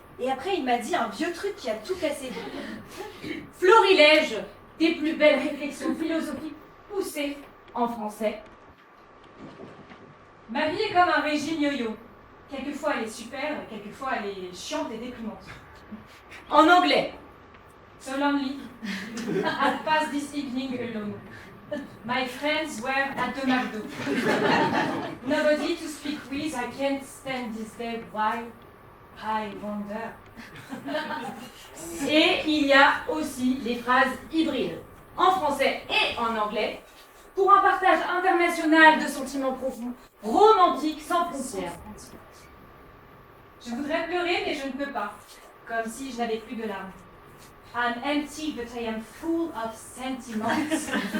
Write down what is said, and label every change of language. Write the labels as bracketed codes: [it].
[fr] Et après, il m'a dit un vieux truc qui a tout cassé. Florilège des plus belles réflexions philosophiques poussées en français. Ma vie est comme un régime yo-yo. Quelquefois elle est super, quelquefois elle est chiante et déprimante. En anglais. [en] So lonely. I passed this evening alone. My friends were at the McDo. Nobody to speak with, I can't stand this day. Why? I wonder. [fr] Et il y a aussi les phrases hybrides, en français et en anglais, pour un partage international de sentiments profonds, romantiques, sans frontières. Je voudrais pleurer, mais je ne peux pas, comme si je n'avais plus de larmes. [en] I'm empty, but I am full of sentiments.